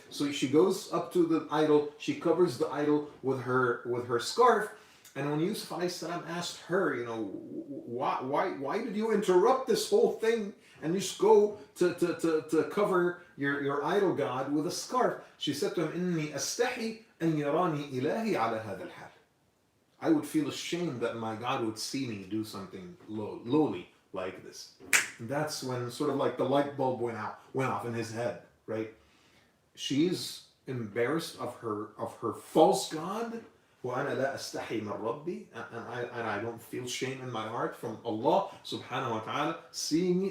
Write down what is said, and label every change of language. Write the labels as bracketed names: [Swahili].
[English] So she goes up to the idol, she covers the idol with her scarf, And when Yusuf alayhi salam asked her, why did you interrupt this whole thing and just go to cover your idol god with a scarf? She said to him, [Arabic] إني أستحي أن يراني إلهي على هذا الحال. [English] I would feel ashamed that my God would see me do something lowly like this. And that's when sort of like the light bulb went off in his head, right? She's embarrassed of her false God. [Arabic] وأنا لا أستحي من ربي, [English] and I don't feel shame in my heart from Allah subhanahu wa ta'ala seeing me.